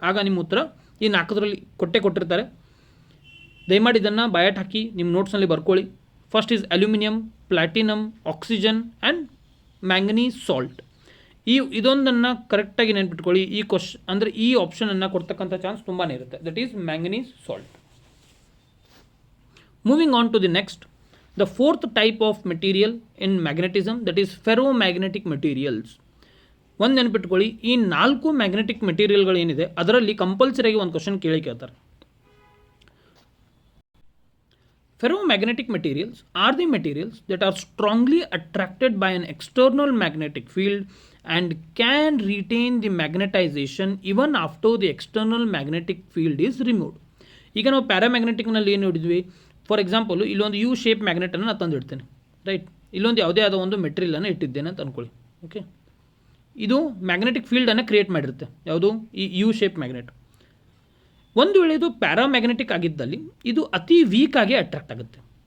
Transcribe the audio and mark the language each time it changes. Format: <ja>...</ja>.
<kn>ಆಗ ನಿಮ್ಮ ಉತ್ತರ ಈ 4ರಲ್ಲಿ ಕೊಟ್ಟಿರ್ತಾರೆ. ದಯಮಾಡಿ ಇದನ್ನು ಬಾಯಟ್ ಹಾಕಿ ನಿಮ್ಮ ನೋಟ್ಸ್ನಲ್ಲಿ ಬರ್ಕೊಳ್ಳಿ.</kn> <en>First is aluminium, platinum, oxygen and manganese salt.</en> <kn>ಇದೊಂದನ್ನು ಕರೆಕ್ಟಾಗಿ ನೆನ್ಪಿಟ್ಕೊಳ್ಳಿ. ಈ ಆಪ್ಷನನ್ನು ಕೊಡ್ತಕ್ಕಂಥ ಚಾನ್ಸ್ ತುಂಬಾ ಇರುತ್ತೆ.</kn> <en>That is manganese salt. Moving on to the next, the fourth type of material in magnetism, that is ferromagnetic materials.</en> <kn>ಒಂದು ನೆನಪಿಟ್ಕೊಳ್ಳಿ, ಈ 4 ಮ್ಯಾಗ್ನೆಟಿಕ್ ಮೆಟೀರಿಯಲ್ಗಳು ಏನಿದೆ ಅದರಲ್ಲಿ ಕಂಪಲ್ಸರಿಯಾಗಿ ಒಂದು ಕ್ವಶನ್ ಕೇಳ್ತಾರೆ.</kn> <en>Ferromagnetic materials are the materials that are strongly attracted by an external magnetic field and can retain the magnetization even after the external magnetic field is removed.</en> <kn>ಈಗ ನಾವು ಪ್ಯಾರಾಮ್ಯಾಗ್ನೆಟಿಕ್ನಲ್ಲಿ ಏನು ನೋಡಿದ್ವಿ? ಫಾರ್ ಎಕ್ಸಾಂಪಲು ಇಲ್ಲೊಂದು U shape ಮ್ಯಾಗ್ನೆಟನ್ನು ನಾನು ತಂದಿಡ್ತೇನೆ, right? ಇಲ್ಲೊಂದು ಯಾವುದೇ ಆದ ಒಂದು ಮೆಟೀರಿಯಲನ್ನು ಇಟ್ಟಿದ್ದೇನೆ ಅಂತ ಅಂದ್ಕೊಳ್ಳಿ. ಓಕೆ, ಇದು ಮ್ಯಾಗ್ನೆಟಿಕ್ ಫೀಲ್ಡನ್ನು ಕ್ರಿಯೇಟ್ ಮಾಡಿರುತ್ತೆ. ಯಾವುದು? ಈ ಯು ಶೇಪ್ ಮ್ಯಾಗ್ನೆಟ್. ಒಂದು ವೇಳೆ ಇದು ಪ್ಯಾರಾಮ್ಯಾಗ್ನೆಟಿಕ್ ಆಗಿದ್ದಲ್ಲಿ ಇದು ಅತಿ ವೀಕ್ ಆಗಿ ಅಟ್ರಾಕ್ಟ್ ಆಗುತ್ತೆ.</kn>